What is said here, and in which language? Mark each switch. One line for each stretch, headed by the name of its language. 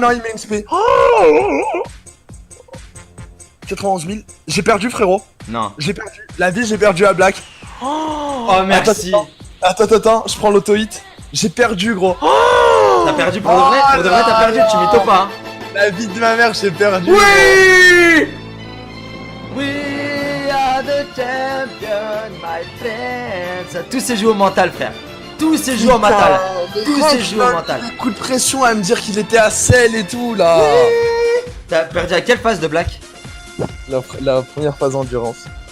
French: non, il met une spé. Oh 91 000. J'ai perdu, frérot. Non. J'ai perdu. La vie, j'ai perdu à Black. Oh, Oh, merci. Attends, je prends l'auto-hit. J'ai perdu, gros. T'as perdu pour de vrai? Pour de vrai, t'as perdu, tu mytho pas, hein. La vie de ma mère, j'ai perdu. Oui!
English: We are the champions, my friends.
French: Tout s'est joué au mental, frère. Tout s'est joué au mental. Tout s'est joué au mental. Coup de pression à me dire qu'il était à sel et tout là. T'as perdu à quelle phase de Black? La première phase endurance.